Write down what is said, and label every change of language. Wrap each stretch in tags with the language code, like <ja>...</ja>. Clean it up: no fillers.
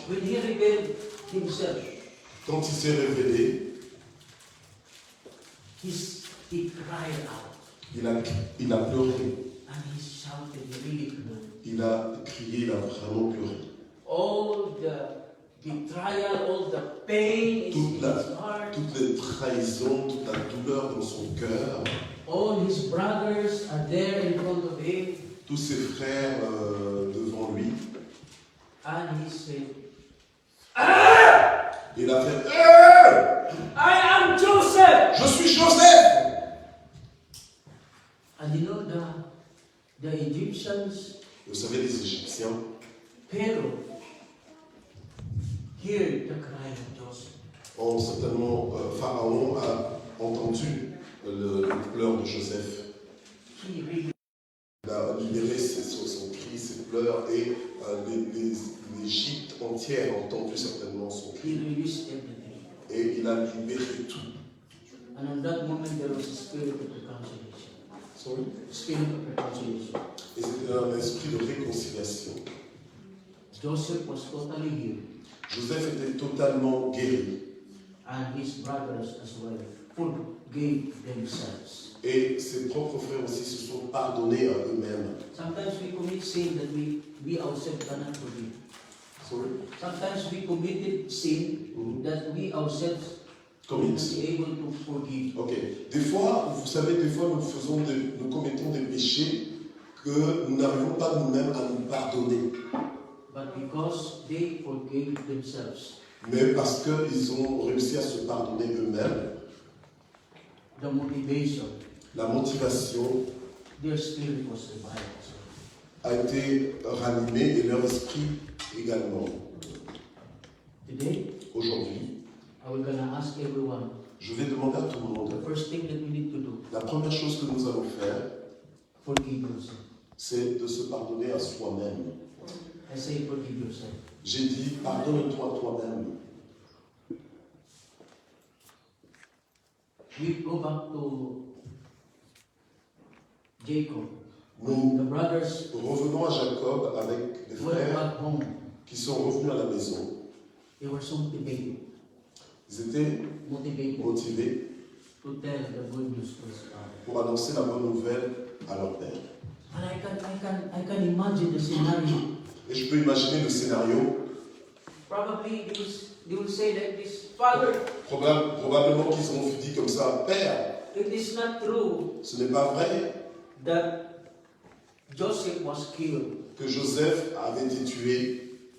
<en>when he revealed himself,</en> <fr>Quand il s'est révélé,</fr> <en>he cried out</en> <fr>il a pleuré,</fr> <en>and he shouted, he really cried.</en> <fr>il a crié, il a vraiment pleuré.</fr> <en>All the betrayal, all the pain in</en> <fr>Toute</fr> <en>his</en> <fr>la,</fr> <en>heart,</en> <fr>toutes les trahisons, toute la douleur dans son cœur,</fr> <en>all his brothers are there in front of him,</en> <fr>tous ses frères devant lui.</fr> <en>and he said,</en> <fr>Il a fait</fr> <en>I am Joseph!</en> <fr>Je suis Joseph!</fr> <en>And you know the Egyptians,</en> <fr>Vous savez, les Égyptiens,</fr> <en>Pharaoh, heard the cry of Joseph.</en> <fr>certainement, Pharaon a entendu le pleur de Joseph.</fr> <en>He really,</en> <fr>Il a libéré son cri, ses pleurs, et l'Égypte entière a entendu certainement son</fr> <en>he</en> <fr>cri.</fr> <en>released everything.</en> <fr>Et il a libéré tout.</fr> <en>And on that moment there was a spirit of reconciliation. Sorry? Spirit of reconciliation.</en> <fr>Et c'était un esprit de réconciliation.</fr> <en>Joseph was totally healed,</en> <fr>Joseph était totalement guéri.</fr> <en>and his brothers as well forgave themselves.</en> <fr>Et ses propres frères aussi se sont pardonnés à eux-mêmes.</fr> <en>Sometimes we commit sin that we ourselves cannot forgive. Sorry? Sometimes we committed sin that we ourselves Commit. not be able to forgive. Ok.</en> <fr>Des fois, vous savez, des fois nous commettons des péchés que nous n'arrivons pas nous-mêmes à nous pardonner.</fr> <en>But because they forgave themselves,</en> <fr>Mais parce qu'ils ont réussi à se pardonner eux-mêmes,</fr> <en>the motivation,</en> <fr>la motivation</fr> <en>their spirit was revived.</en> <fr>a été ranimée et leur esprit également.</fr> <en>Today,</en> <fr>Aujourd'hui,</fr> <en>I will gonna ask everyone,</en> <fr>je vais demander à tout le monde,</fr> <en>the first thing that we need to do,</en> <fr>la première chose que nous allons faire,</fr> <en>forgive yourself.</en> <fr>c'est de se pardonner à soi-même.</fr> <en>I say forgive yourself.</en> <fr>J'ai dit, pardonne-toi toi-même.</fr> <en>We go back to Jacob.</en> <fr>Nous</fr> <en>The brothers</en> <fr>revenons à Jacob avec les</fr> <en>went</en> <fr>frères</fr> <en>back home.</en> <fr>qui sont revenus à la maison.</fr> <en>They were so motivated</en> <fr>Ils étaient motivés</fr> <en>to tell the good news to his father.</en> <fr>pour annoncer la bonne nouvelle à leur père.</fr> <en>And I can imagine the scenario.</en> <fr>Et je peux imaginer le scénario.</fr> <en>Probably they will say like this, Father,</en> <fr>Probablement qu'ils ont dit comme ça, Père,</fr> <en>it is not true</en> <fr>ce n'est pas vrai</fr> <en>that Joseph was killed</en> <fr>que Joseph avait été tué</fr>